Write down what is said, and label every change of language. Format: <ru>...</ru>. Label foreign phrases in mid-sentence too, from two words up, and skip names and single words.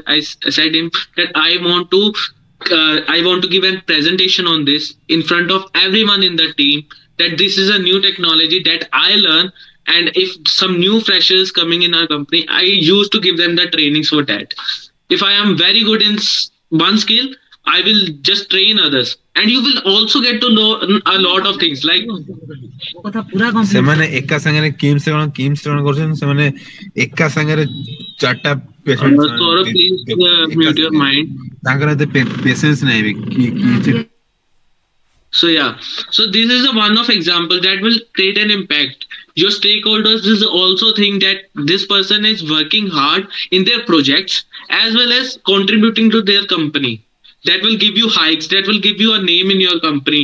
<en>I said him that I want to give a presentation on this in front of everyone in the team, that this is a new technology that I learn, and if some new freshers coming in our company, I used to give them the trainings for that. If I am very good in one skill, I will just train others, and you will also get to know a lot of things. Like</en> <or>ସେମାନେ ଏକା ସାଙ୍ଗରେ କିମ୍ସ କଣ କରୁଛନ୍ତି, ସେମାନେ ଏକା ସାଙ୍ଗରେ ଚାରଟା ପେସେଣ୍ଟ</or> <en>please mute your mind.</en> <or>ତାଙ୍କର ଏତେ ପେସେନ୍ସ ନାହିଁ କି</or> <en>So yeah, so this is a one of example that will create an impact. Your stakeholders will also think that this person is working hard in their projects as well as contributing to their company. That will give you hikes, that will give you a name in your company.</en>